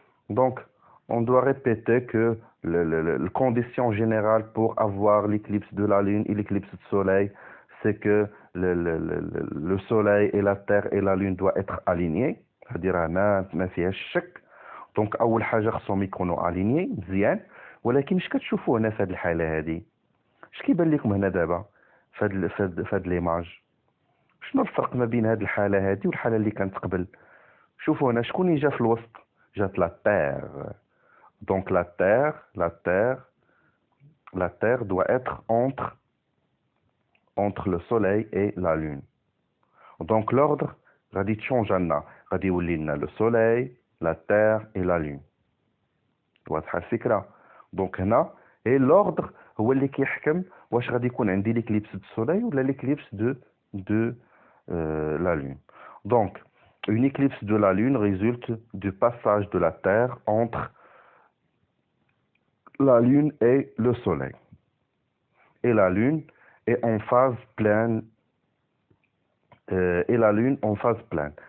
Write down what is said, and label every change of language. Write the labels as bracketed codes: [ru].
[fr] Donc on doit répéter que la condition générale pour avoir l'éclipse de la lune et l'éclipse du soleil, c'est que le soleil et la terre et la lune doivent être alignés. [ar] c'est-à-dire ما فيهاش شك. دونك اول حاجه خصهم يكونوا اليني مزيان. ولكن اش كتشوفوا هنا في هذه الحاله هذه؟ اش كيبان لكم هنا دابا في هاد ليماج؟ شنو الفرق ما بين هاد الحاله هذه والحاله اللي كانت قبل؟ شوفوا هنا شكون اللي جا في الوسط؟ جات لا تير. دونك [fr] لا تير doit être entre le soleil et la lune. Donc l'ordre [ar] غادي تشونج لنا، غادي يولي لنا [fr] لو سولاي لا تير اي لا لون. [ar] واضحه الفكره؟ دونك هنا اي لوردر هو اللي كيحكم واش غادي يكون عندي ليكليبس دو سولاي ولا ليكليبس دو [fr] la lune. Donc une éclipse de la lune résulte du passage de la terre entre la lune et le soleil. Et la lune est en phase pleine. Et la lune en phase pleine.